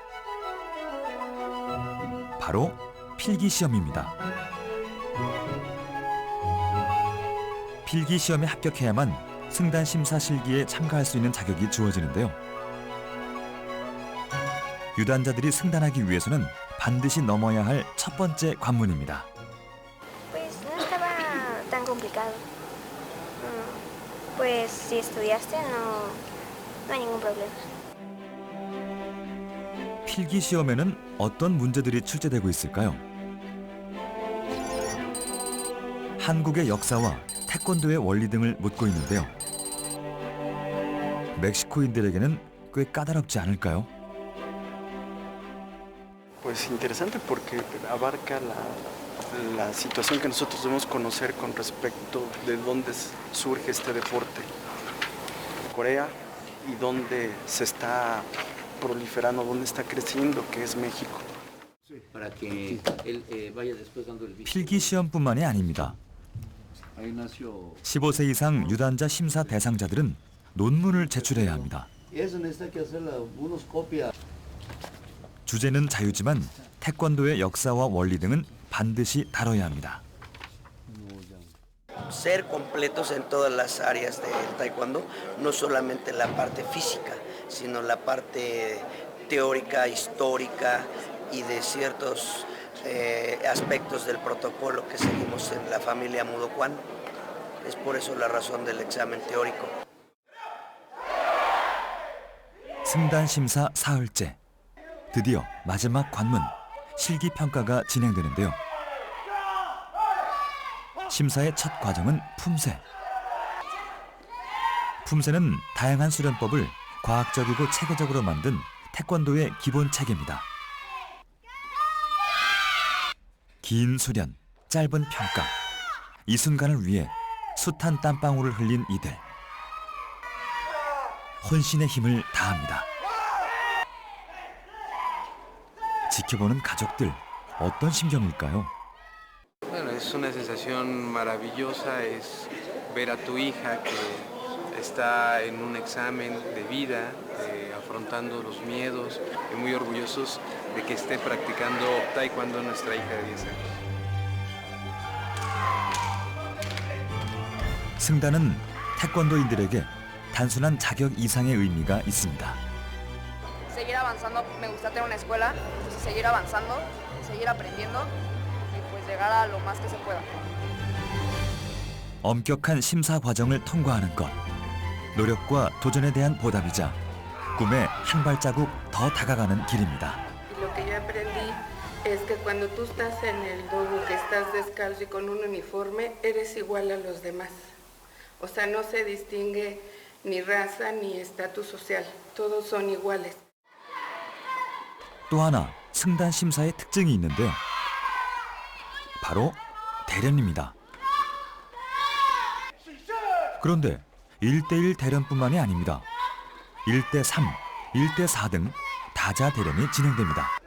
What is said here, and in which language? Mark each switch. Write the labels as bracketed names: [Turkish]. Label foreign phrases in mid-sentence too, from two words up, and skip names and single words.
[Korean] 바로 필기시험입니다. 필기시험에 합격해야만 승단 심사 실기에 참가할 수 있는 자격이 주어지는데요. 유단자들이 승단하기 위해서는 반드시 넘어야 할 첫 번째 관문입니다. [Spanish] Pues no estaba tan complicado. Pues si estudiaste no hay ningún problema. [Korean] 필기시험에는 어떤 문제들이 출제되고 있을까요? 한국의 역사와 태권도의 원리 등을 묻고 있는데요. 멕시코인들에게는 꽤 까다롭지 않을까요? [Spanish] Pues interesante porque abarca la situación que nosotros debemos conocer con respecto de dónde surge este deporte. Corea y dónde se está proliferando, dónde está creciendo, que es México. Para que él vaya después dando el [Korean] 필기 시험뿐만이 아닙니다. 15세 이상 유단자 심사 대상자들은 논문을 제출해야 합니다. 주제는 자유지만 태권도의 역사와 원리 등은 반드시 다뤄야 합니다. [Spanish] Ser completos en todas las áreas del taekwondo, no solamente la parte física, sino la parte teórica, histórica y de ciertos aspectos del protocolo que seguimos en la familia Mudo Kwan. Es por eso la razón del examen teórico. [Korean] 승단 심사 사흘째. 드디어 마지막 관문, 실기평가가 진행되는데요. 심사의 첫 과정은 품새. 품새는 다양한 수련법을 과학적이고 체계적으로 만든 태권도의 기본 체계입니다. 긴 수련, 짧은 평가. 이 순간을 위해 숱한 땀방울을 흘린 이들. 혼신의 힘을 다합니다. 지켜보는 가족들, 어떤 심경일까요? [Spanish] Bueno, es una sensación maravillosa, es ver a tu hija que está en un examen de vida, afrontando los miedos, y muy orgullosos de que esté practicando taekwondo nuestra hija de 10 años. [Korean] 승단은 태권도인들에게 단순한 자격 이상의 의미가 있습니다. [Spanish] Seguir avanzando, me gusta tener una escuela, pues seguir avanzando, seguir aprendiendo y pues llegar a lo más que se pueda. [Korean] 엄격한 심사 과정을 통과하는 것, 노력과 도전에 대한 보답이자 꿈에 한 발자국 더 다가가는 길입니다. [Spanish] Lo que yo aprendí es que cuando tú estás en el dojo, que estás descalzo y con un uniforme, eres igual a los demás. O sea, no se distingue ni raza ni estatus social, todos son iguales. [Korean] 또 하나 승단 심사의 특징이 있는데요. 바로 대련입니다. 그런데 1대1 대련뿐만이 아닙니다. 1대3, 1대4 등 다자 대련이 진행됩니다.